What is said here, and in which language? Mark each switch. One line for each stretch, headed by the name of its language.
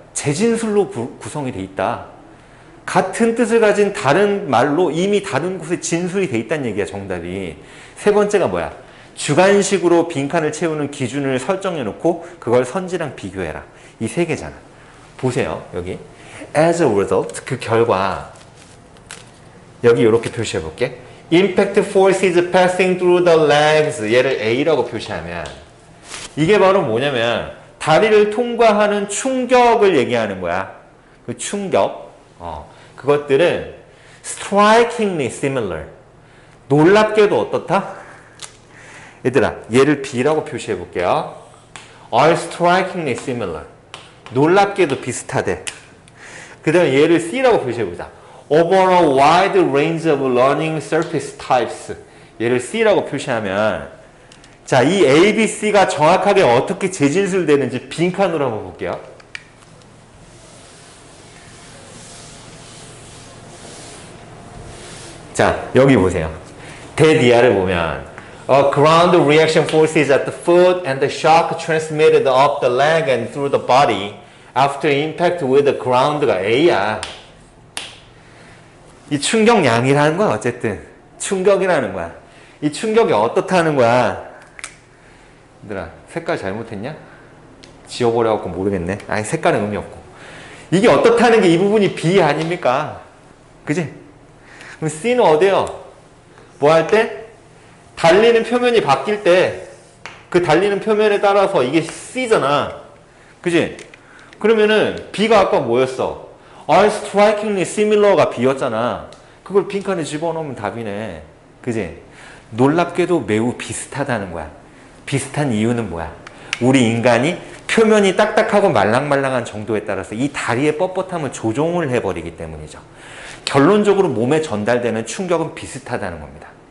Korean: 재진술로 구성이 돼 있다. 같은 뜻을 가진 다른 말로 이미 다른 곳에 진술이 돼 있다는 얘기야, 정답이. 세 번째가 뭐야? 주관식으로 빈칸을 채우는 기준을 설정해 놓고 그걸 선지랑 비교해라. 이 세 개잖아. 보세요, 여기.
English: As a result,
Korean: 그 결과 여기 이렇게 표시해 볼게.
English: Impact forces passing through the legs.
Korean: 얘를 A라고 표시하면 이게 바로 뭐냐면 다리를 통과하는 충격을 얘기하는 거야. 그 충격. 그것들은
English: strikingly similar.
Korean: 놀랍게도 어떻다? 얘들아, 얘를 B라고 표시해 볼게요.
English: are strikingly similar.
Korean: 놀랍게도 비슷하대. 그 다음에 얘를 C라고 표시해 보자.
English: over a wide range of learning surface types.
Korean: 얘를 C라고 표시하면 자, 이 A, B, C가 정확하게 어떻게 재진술되는지 빈칸으로 한번 볼게요. 자, 여기 보세요. 대디아를 보면
English: ground reaction forces at the foot and the shock transmitted up the leg and through the body after impact with the ground가 A야.
Korean: 이 충격량이라는 건 어쨌든 충격이라는 거야. 이 충격이 어떻다는 거야. 얘들아, 색깔 잘못했냐? 지워버려갖고 모르겠네. 아니, 색깔은 의미 없고. 이게 어떻다는 게 이 부분이 B 아닙니까? 그지? 그럼 C는 어디요? 뭐 할 때? 달리는 표면이 바뀔 때 그 달리는 표면에 따라서 이게 C잖아. 그지? 그러면은 B가 아까 뭐였어?
English: are strikingly similar가 B였잖아.
Korean: 그걸 빈칸에 집어넣으면 답이네. 그지? 놀랍게도 매우 비슷하다는 거야. 비슷한 이유는 뭐야? 우리 인간이 표면이 딱딱하고 말랑말랑한 정도에 따라서 이 다리의 뻣뻣함을 조종을 해버리기 때문이죠. 결론적으로 몸에 전달되는 충격은 비슷하다는 겁니다.